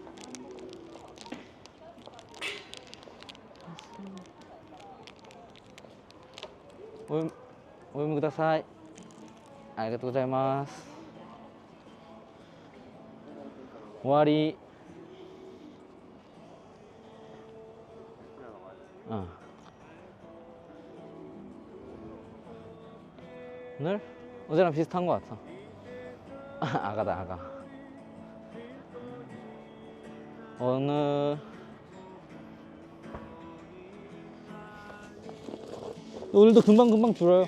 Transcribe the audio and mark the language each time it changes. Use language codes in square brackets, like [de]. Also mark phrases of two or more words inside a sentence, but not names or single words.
[ja] お読みください。ありがとうございます。終わり。오늘? [ko] 어제랑 비슷한 것 같아. 아가다 아가. 오늘도 금방금방 줄어요.